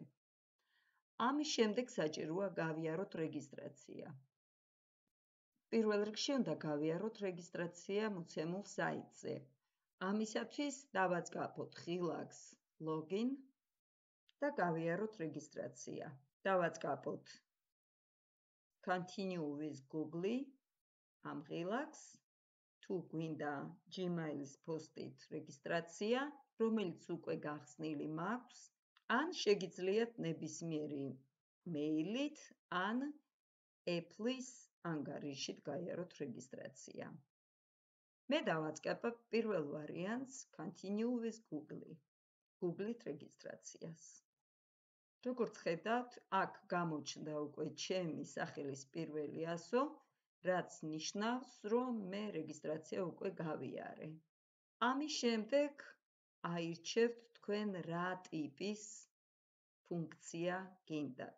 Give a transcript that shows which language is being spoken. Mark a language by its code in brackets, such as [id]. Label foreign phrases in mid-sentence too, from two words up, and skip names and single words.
[ka] ამის შემდეგ საჭიროა გავიაროთ რეგისტრაცია. პირველ რიგში უნდა გავიაროთ რეგისტრაცია მოცემულ საიტზე. ამისათვის დავაწყაპოთ ღილაკს login და გავიაროთ რეგისტრაცია. დავაწყაპოთ [en] continue with Google [ka] ამ ღილაკს. თუ გვინდა Gmail-ის post-ით რეგისტრაცია, რომელიც უკვე გახსნილი მაქვს, ან შეგიძლიათ ნებისმიერი მეილით ან Apple-ის ანგარიშით გაიაროთ რეგისტრაცია. მე დავაწყებებ პირველ ვარიანტს [en] continue with Google. [ka] Google-ით რეგისტრაციას. როგორც ხედავთ, აქ გამოჩნდა უკვე ჩემი სახელის პირველი ასო, რაც ნიშნავს, რომ მე რეგისტრაცია უკვე გავიარე. ამის შემდეგ აირჩევთ თქვენ რა ტიპის ფუნქცია გინდათ.